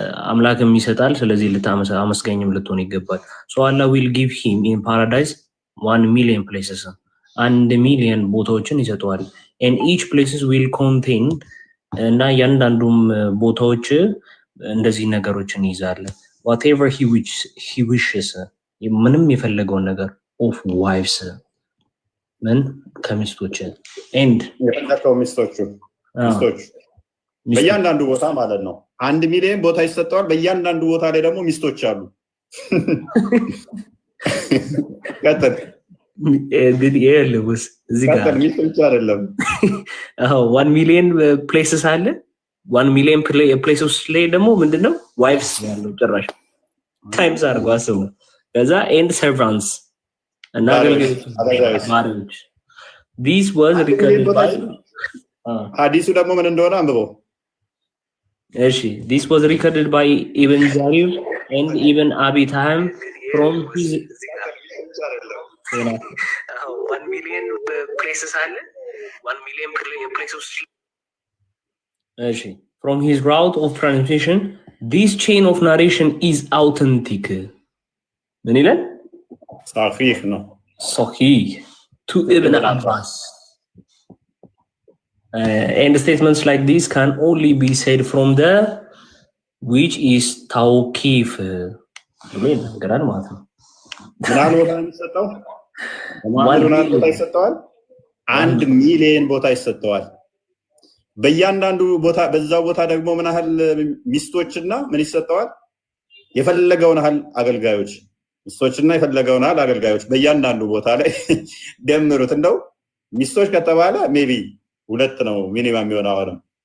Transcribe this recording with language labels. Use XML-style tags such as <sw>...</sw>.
<am>አምላክም ይሰጣል ስለዚህ ልታመስገኝም ልትሆን ይገባል</am> <en>so Allah will give him in paradise 1 million places</en> <am>1 million ቦታዎችን ይሰጠዋል</am> <en>and each places will contain</en> <am>እና ያንዳንዱም ቦታዎች እንደዚህ ነገሮችን ይዛል</am> <en>whatever he wishes</en> <am>ምንም የፈለገው ነገር</am> <en>of wives</en> <am>ምን ከሚስቶች and የፈለከው ሚስቶች በእያንዳንዱ ቦታ ማለት ነው 1 ሚሊዮን ቦታ ይሰጠዋል በእያንዳንዱ ቦታ ላይ ደግሞ ሚስቶች አሉ ቀጥል እንግዲህ የለውስ እዚህ ጋር ሚስቶች አይደለም 1 ሚሊዮን places አለ 1 ሚሊዮን places ላይ ደግሞ ምንድነው wives ያለው ጭራሽ times አድርገው አስቡ ከዛ</am> <en>and servants</en> <am>እና አገልጋዮች</am> <en>this was recorded by</en> <am>ሐዲሱ ደግሞ ምን እንደሆነ አንብበው</am> <en>እሺ this was recorded by Ibn Jarir and Ibn Abi Taham from his 1 million places አለ 1 million places እሺ from his route of transmission this chain of narration is authentic</en> <am>ምን ይላል صحيح ነው</am> <en>صحيح to Ibn Abbas and statements like this can only be said from the which is tawqif</en> <am>ምን ገራል ማለት ነው ምናል ቦታ የሚሰጠው ምናል ቦታ ይሰጠዋል 1 ሚሊዮን ቦታ ይሰጠዋል በእያንዳንዱ ቦታ በዛው ቦታ ደግሞ ምን ያህል ሚስቶችና ምን ይሰጠዋል የፈለገውን ያህል አገልጋዮች ሚስቶችና የፈለገውን ያህል አገልጋዮች በእያንዳንዱ ቦታ ላይ ደምሩት እንደው ሚስቶች ከተባለ ሜቢ 2 ነው ሚኒመም የሚሆነው አሁንም</am>